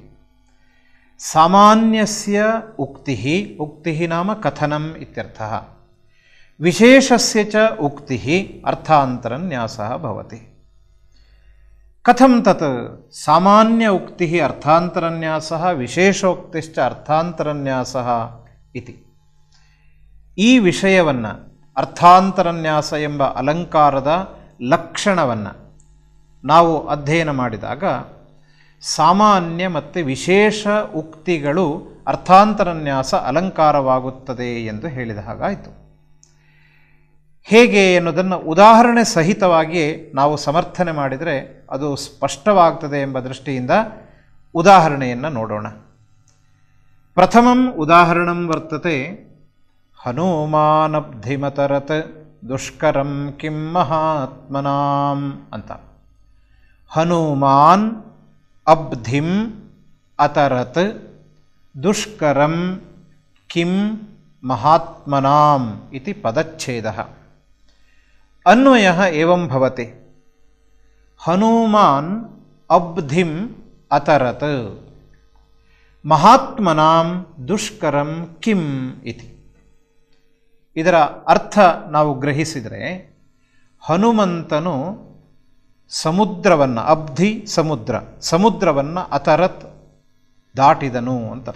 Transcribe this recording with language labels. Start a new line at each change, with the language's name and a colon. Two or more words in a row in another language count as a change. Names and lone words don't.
Sanskrit: सामान्यस्य उक्तिः, उक्तिः नाम कथनम् इत्यर्थः। विशेषस्य च उक्तिः अर्थान्तरन्यासः भवति। कथं तत् सामान्य उक्तिः अर्थान्तरन्यासः, विशेषोक्तिश्च अर्थान्तरन्यासः इति?
Kannada: ಈ ವಿಷಯವನ್ನು, ಅರ್ಥಾಂತರನ್ಯಾಸ ಎಂಬ ಅಲಂಕಾರದ ಲಕ್ಷಣವನ್ನು ನಾವು ಅಧ್ಯಯನ ಮಾಡಿದಾಗ ಸಾಮಾನ್ಯ ಮತ್ತು ವಿಶೇಷ ಉಕ್ತಿಗಳು ಅರ್ಥಾಂತರನ್ಯಾಸ ಅಲಂಕಾರವಾಗುತ್ತದೆ ಎಂದು ಹೇಳಿದ ಹಾಗಾಯಿತು. ಹೇಗೆ ಎನ್ನುವುದನ್ನು ಉದಾಹರಣೆ ಸಹಿತವಾಗಿ ನಾವು ಸಮರ್ಥನೆ ಮಾಡಿದರೆ ಅದು ಸ್ಪಷ್ಟವಾಗ್ತದೆ ಎಂಬ ದೃಷ್ಟಿಯಿಂದ ಉದಾಹರಣೆಯನ್ನು ನೋಡೋಣ.
Sanskrit: ಪ್ರಥಮಂ ಉದಾಹರಣಂ ವರ್ತತೆ ಹನುಮಾನಬ್ಧಿಮತರತ್ ದುಷ್ಕರಂ ಕಿಂ ಮಹಾತ್ಮನಾಂ ಅಂತ. ಹನುಮಾನ್ ಅಬ್ಧಿಂ ಅತರತ್ ದುಷ್ಕರಂ ಕಿಂ ಮಹಾತ್ಮನಾಂ ಇತಿ ಪದಚ್ಛೇದಃ. ಅನ್ವಯಃ ಏವಂ ಭವತಿ. ಹನುಮಾನ್ ಅಬ್ಧಿಂ ಅತರತ್ ಮಹಾತ್ಮನಾಂ ದುಷ್ಕರಂ ಕಿಂ ಇತಿ.
Kannada: ಇದರ ಅರ್ಥ ನಾವು ಗ್ರಹಿಸಿದರೆ, ಹನುಮಂತನು ಸಮುದ್ರವನ್ನು, ಅಬ್ಧಿ ಸಮುದ್ರ, ಸಮುದ್ರವನ್ನು ಅತರತ್ ದಾಟಿದನು ಅಂತರ್ಥ.